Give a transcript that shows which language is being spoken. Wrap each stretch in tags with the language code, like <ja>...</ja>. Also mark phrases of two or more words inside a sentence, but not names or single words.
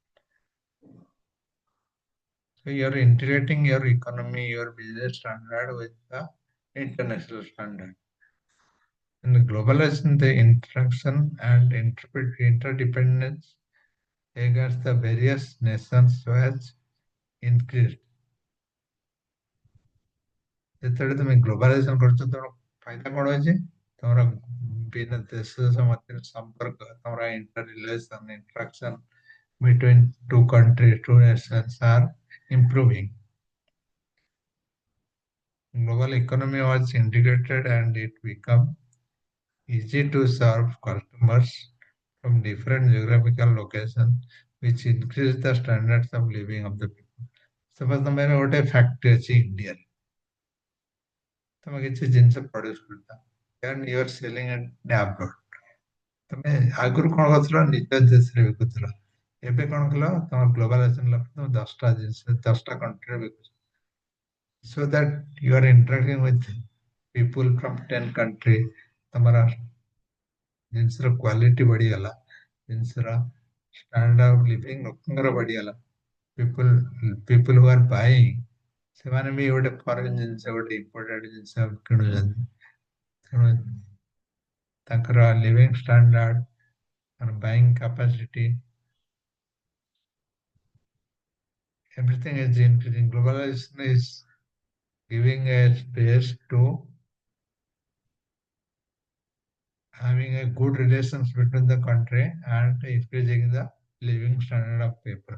<en>So you are integrating your economy, your business standard with the international standard. In the globalization, the interaction and interdependence against the various nations has increased.</en> <or>ଯେତେବେଳେ ତମେ ଗ୍ଲୋବାଲାଇଜେସନ କରୁଛ ତମର ଫାଇଦା କଣ ଅଛି, ତମର ବିଭିନ୍ନ ଦେଶ ମଧ୍ୟରେ ସମ୍ପର୍କ, ତମର</or> <en>inter relation, interaction between two countries, two nations are improving. Global economy was integrated and it became easy to serve customers from different geographical locations, which increase the standards of living of the people. Suppose</en> <or>ତମର ଗୋଟେ factory ଅଛି India, ତମେ କିଛି ଜିନିଷ produce କରୁଛ,</or> <en>then you are selling it abroad.</en> <or>ତମେ ଆଗରୁ କଣ କରୁଥିଲ, ନିଜ ଦେଶରେ ବିକୁଥିଲ, ଏବେ କଣ କଲ, ତମ ଗ୍ଲୋବାଲାଇଜେସନ ହେଲା ତମେ 10ଟା ଜିନିଷ 10ଟା country ରେ ବିକୁଛ,</or> <en>so that you are interacting with people from 10 country,</en> <or>ତମର ଜିନିଷର କ୍ୱାଲିଟି ବଢିଗଲା, ଜିନିଷର</or> <en>standard of living</en> <or>ଲୋକଙ୍କର ବଢିଗଲା,</or> <en>people who are buying</en> <or>ସେମାନେ ବି ଗୋଟେ ଫରେନ୍ ଜିନିଷ, ଗୋଟେ ଇମ୍ପୋର୍ଟେଡ୍ ଜିନିଷ କିଣୁଛନ୍ତି, ତେଣୁ ତାଙ୍କର</or> <en>living standard and buying capacity, everything is increasing. Globalization is giving a space to having a good relations between the country and increasing the living standard of people.</en>